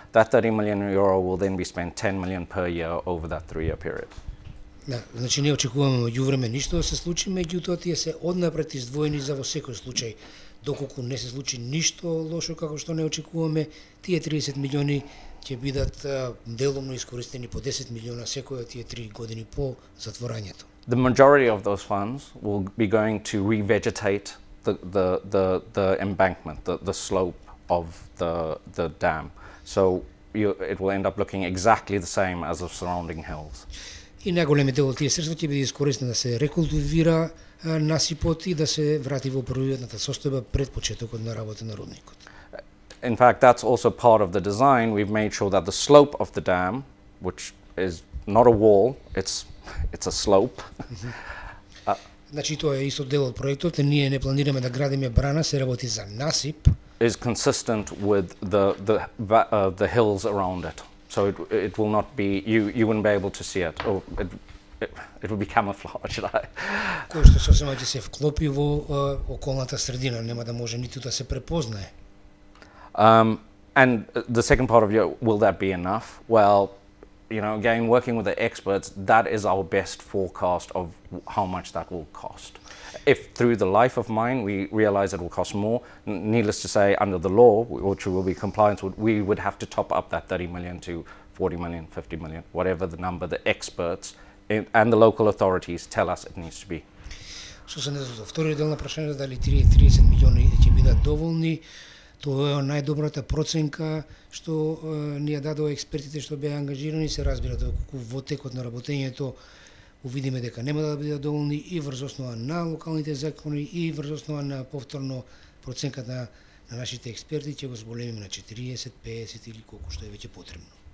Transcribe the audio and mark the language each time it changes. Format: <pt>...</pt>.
<en>That 30 million euro will then be spent 10 million per year over that 3-year period.</en> <mk>Да, значи не очекуваме меѓувреме ништо да се случи, меѓутоа тие се однапред издвоени за во секој случај. Доколку не се случи ништо лошо како што не очекуваме, тие 30 милиони ќе бидат делумно искористени по 10 милиона секој од тие 3 години по затворањето.</mk> <en>The majority of those funds will be going to revegetate the embankment, the slope of the dam. So it will end up looking exactly the same as the surrounding hills.</en> <mk>И најголемиот дел од тие средства ќе биде искористен да се рекултивира насипот и да се врати во првиотната состојба пред почетокот на работа на рудникот.</mk> <en>In fact, that's also part of the design. We've made sure that the slope of the dam, which is not a wall, it's a slope.</en> <mk>Значи тоа е исто дел од проектот, ние не планираме да градиме брана, се работи за насип.</mk> <en>Is consistent with the hills around it. So it will not be, you wouldn't be able to see it. Or it would be camouflage.</en> <mk>Кој што сосема ќе се вклопи во околната средина, нема да може ниту да се препознае.</mk> <en>And the second part of will that be enough? Well, again, working with the experts, that is our best forecast of how much that will cost. If through the life of mine we realize it will cost more, needless to say, under the law, which will be compliance, we would have to top up that 30 million to 40 million, 50 million, whatever the number the experts and the local authorities tell us it needs to be.</en> <mk>Што се за вториот дел на прашањето, дали 30 милиони ќе бидат доволни, тоа е најдобрата проценка што ни ја дадоа експертите што беа ангажирани. Се разбира доколку во текот на работењето увидиме дека нема да бидат доволни и врз основа на локалните закони и врз основа на повторно проценката на нашите експерти ќе го зголемиме на 40, 50 или колку што е веќе потребно.</mk>